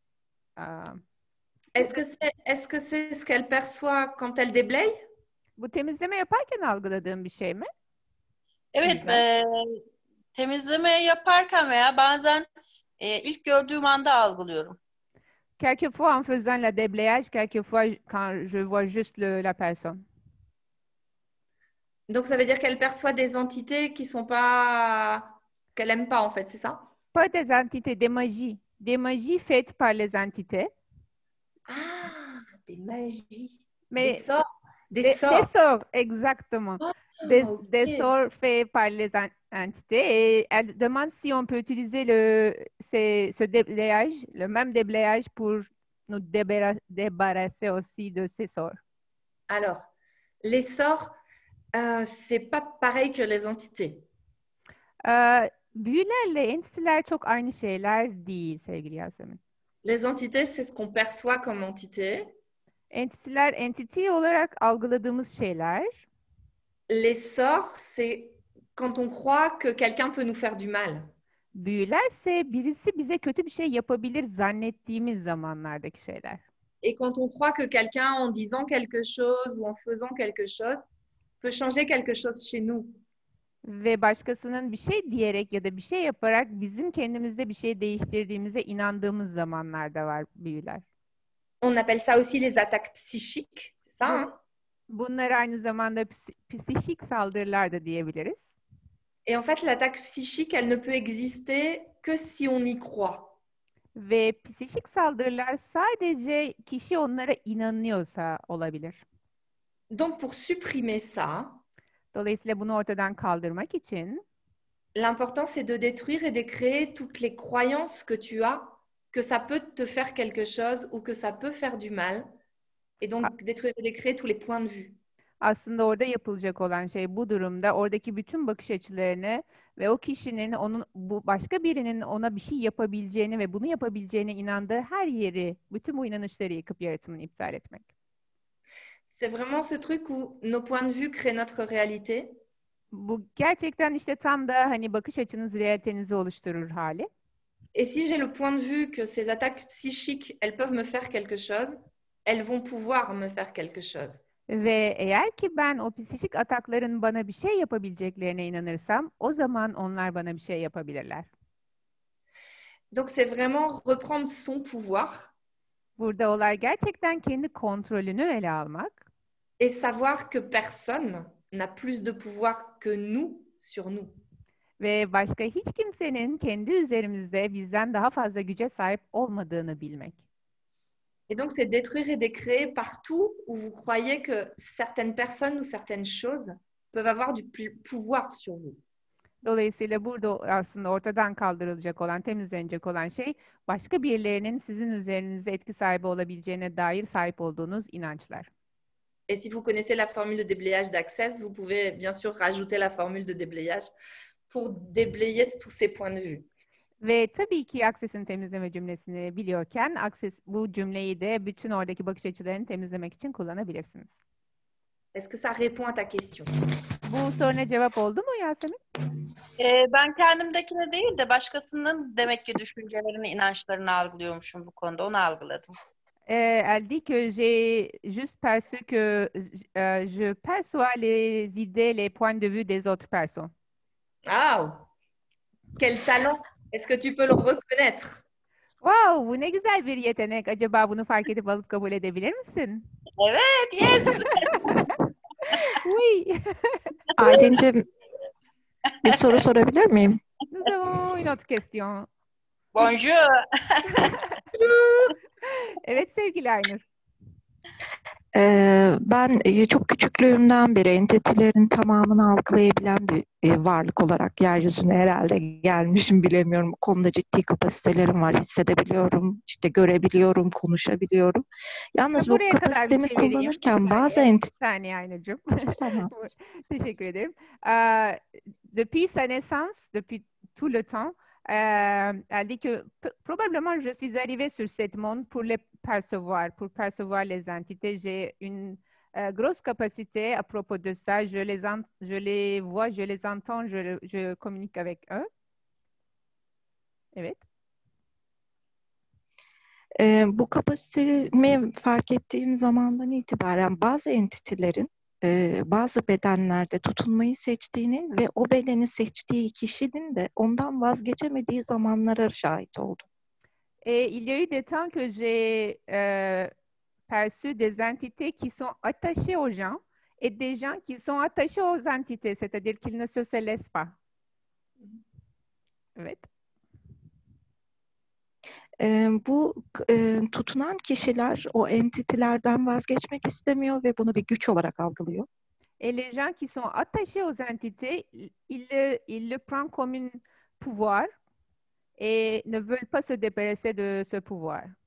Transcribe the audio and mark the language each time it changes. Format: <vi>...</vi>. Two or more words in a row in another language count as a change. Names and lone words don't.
<fr>Est-ce que c'est ce qu'elle perçoit quand elle déblaye?</fr> <tr>Bu temizleme yaparken algıladığım bir şey mi? Evet, temizleme yaparken veya bazen ilk gördüğüm anda algılıyorum.</tr> <fr>Quelquefois en faisant la déblayage, quelquefois quand je vois juste la personne. Donc, ça veut dire qu'elle perçoit des entités qui sont pas... qu'elle n'aime pas, en fait, c'est ça? Pas des entités, des magies. Des magies faites par les entités. Ah, des magies. Mais des sorts. Des sorts, exactement. Des sorts faits par les entités. Et elle demande si on peut utiliser ce déblayage, le même déblayage pour nous débarrasser aussi de ces sorts. Alors, les sorts, c'est pas pareil que les entités.</fr> <tr>Büyülerle entiteler çok aynı şeyler değil sevgili Yasemin.</tr> <fr>Les entités, c'est ce qu'on perçoit comme entité.</fr> <tr>Entiteler, entity olarak algıladığımız şeyler.</tr> <fr>Les sorts, c'est quand on croit que quelqu'un peut nous faire du mal.</fr> <tr>Büyülerse birisi bize kötü bir şey yapabilir zannettiğimiz zamanlardaki şeyler.</tr> <fr>Et quand on croit que quelqu'un, en disant quelque chose ou en faisant quelque chose, peut changer quelque chose chez nous.</fr> <tr>Ve başkasının bir şey diyerek ya da bir şey yaparak bizim kendimizde bir şey değiştirdiğimize inandığımız zamanlarda var büyüler.</tr> <fr>On appelle ça aussi les attaques psychiques, c'est ça, hein?</fr> <tr>Bunlar aynı zamanda psikik saldırılar da diyebiliriz.</tr> <fr>Et en fait, l'attaque psychique, elle ne peut exister que si on y croit.</fr> <tr>Ve psikik saldırılar sadece kişi onlara inanıyorsa olabilir.</tr> <fr>Donc, pour supprimer ça,</fr> <tr>dolayısıyla bunu ortadan kaldırmak için</tr> <fr>l'important, c'est de détruire et de créer toutes les croyances que tu as que ça peut te faire quelque chose ou que ça peut faire du mal. Et donc, détruire et décréer tous les points de vue.</fr> <tr>Aslında orada yapılacak olan şey bu durumda oradaki bütün bakış açılarını ve o kişinin bu başka birinin ona bir şey yapabileceğini ve bunu yapabileceğine inandığı her yeri, bütün bu inanışları yıkıp yaratımını iptal etmek.</tr> <fr>C'est vraiment ce truc où nos points de vue créent notre réalité.</fr> <tr>Bu gerçekten işte tam da hani bakış açınız realitenizi oluşturur hali.</tr> <fr>Et si j'ai le point de vue que ces attaques psychiques, elles peuvent me faire quelque chose, elles vont pouvoir me faire quelque chose.</fr> <tr>Ve eğer ki ben o psikik atakların bana bir şey yapabileceklerine inanırsam, o zaman onlar bana bir şey yapabilirler.</tr> <fr>Donc c'est vraiment reprendre son pouvoir.</fr> <tr>Burada olay gerçekten kendi kontrolünü ele almak.</tr> <fr>Et savoir que personne n'a plus de pouvoir que nous sur nous.</fr> <tr>Ve başka hiç kimsenin kendi üzerimizde bizden daha fazla güce sahip olmadığını bilmek.</tr> <fr>Et donc, c'est détruire et décréer partout où vous croyez que certaines personnes ou certaines choses peuvent avoir du pouvoir sur vous.</fr> <tr>Dolayısıyla burada aslında ortadan kaldırılacak olan, temizlenecek olan şey başka birilerinin sizin üzerinizde etki sahibi olabileceğine dair sahip olduğunuz inançlar.</tr> <fr>Et si vous connaissez la formule de déblayage d'Access, vous pouvez bien sûr rajouter la formule de déblayage pour déblayer tous ces points de vue.</fr> <tr>Ve tabii ki Access'in temizleme cümlesini biliyorken Access bu cümleyi de bütün oradaki bakış açılarını temizlemek için kullanabilirsiniz.</tr> <fr>Est-ce que ça répond à ta question?</fr> <tr>Bu soruna cevap oldu mu Yasemin? Ben kendimdekine değil de başkasının demek ki düşüncelerini, inançlarını algılıyormuşum bu konuda. Onu algıladım.</tr> <fr>Elle dit que j'ai juste perçu que je perçois les idées, les points de vue des autres personnes. Ah! Quel talent! Est-ce que tu peux le reconnaître?</fr> <tr>Wow, bu ne güzel bir yetenek. Acaba bunu fark edip alıp kabul edebilir misin? Evet, yes!</tr> <fr>Oui.</fr> <tr>Aylin'cim bir soru sorabilir miyim?</tr> <fr>Nous avons une autre question. Bonjour!</fr> <tr>Evet sevgili Aynur. Ben çok küçüklüğümden beri entitilerin tamamını algılayabilen bir varlık olarak yeryüzüne herhalde gelmişim, bilemiyorum. Bu konuda ciddi kapasitelerim var, hissedebiliyorum, işte görebiliyorum, konuşabiliyorum. Yalnız bu Buraya kadar bir kapasitemi çevireyim. kullanırken Bir bazı saniye, bir saniye Aynur'cum. Tamam. Teşekkür ederim.</tr> <fr>Depuis sa naissance, depuis tout le temps, elle dit que probablement je suis arrivée sur cette monde pour les percevoir les entités. J'ai une grosse capacité à propos de ça. Je les vois, je les entends, je communique avec eux.</fr> <tr>Evet. Bu kapasitemi fark ettiğim zamandan itibaren bazı entitelerin bazı bedenlerde tutunmayı seçtiğini ve o bedeni seçtiği kişinin de ondan vazgeçemediği zamanlara şahit oldum.</tr> <fr>Il y a eu des temps que j'ai perçu des entités qui sont attachées aux gens et des gens qui sont attachés aux entités, c'est-à-dire qu'ils ne se laissent pas.</fr> <tr>Evet. Bu tutunan kişiler o entitelerden vazgeçmek istemiyor ve bunu bir güç olarak algılıyor.</tr> <fr>Et les gens qui sont attachés aux entités, ils le prennent comme un pouvoir et ne veulent pas se débarrasser de ce pouvoir.</fr>